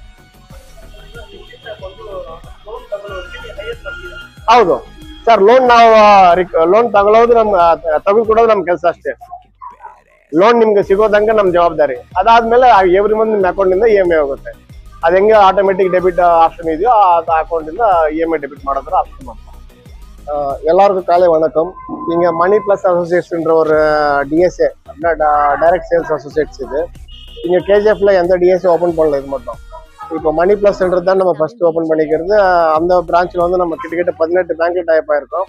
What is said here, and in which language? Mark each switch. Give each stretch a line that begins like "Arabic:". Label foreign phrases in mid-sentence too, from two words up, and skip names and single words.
Kannada: ಹೌದು ಸರ್. ಲೋನ್ ನಾವು ಲೋನ್ ತಗೊಳ್ಳೋದು ತೆಗೆದುಕೊಡೋದು ನಮ್ ಕೆಲಸ ಅಷ್ಟೇ. ಲೋನ್ ನಿಮ್ಗೆ ಸಿಗೋದಂಗ ನಮ್ ಜವಾಬ್ದಾರಿ. ಅದಾದ್ಮೇಲೆ
English: every month
Kannada: ನಿಮ್ ಅಕೌಂಟ್ ಇಂದ EMI ಹೋಗುತ್ತೆ. ಅದ್ ಹೆಂಗೆ
English: automatic debit option
Kannada: ಇದೆಯೋ ಆ ಅಕೌಂಟ್ ಇಂದ
English: EMI debit
Kannada: ಮಾಡೋದ್ರ ಆಪ್ಷನ್ ಮಾಡ್ತಾರೆ.
Tamil: எல்லாருக்கும் காலை வணக்கம். இங்க மணி பிளஸ் அசோசியேட்ஸ்ன்ற ஒரு
English: DSA direct sales associates
Tamil: இது. இங்க KGFல எந்த DSA ஓபன் பண்ணல, இது மட்டும். இப்போ மணி பிளஸ்ன்றது தான் நம்ம
English: first open
Tamil: பண்ணிக்கிறது. அந்த பிரான்ச்ல வந்து நம்ம கிட்டத்தட்ட 18
English: bank type
Tamil: ஆயிருக்கோம்.